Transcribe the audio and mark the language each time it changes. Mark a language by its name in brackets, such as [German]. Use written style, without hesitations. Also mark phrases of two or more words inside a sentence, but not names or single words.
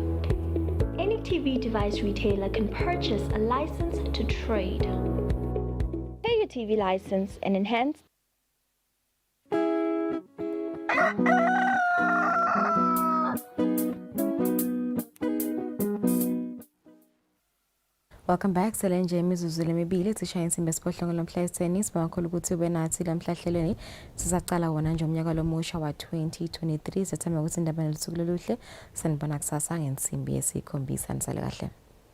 [English] Any TV device retailer can purchase a license to trade. Pay your TV license and enhance. Welcome back. [Swati] Selenje imizuzu lemibili sishaya insimbi esiphohlongo lomhla esi-10 bangakhulu ukuthi ube nathi lamhla hlelweni sisaqala wona nje umnyaka lomusha wa-2023 sethemba ukuthi indaba nelisuku loluhle sanibona kusasa ngensimbi yesikhombisa nisale kahle.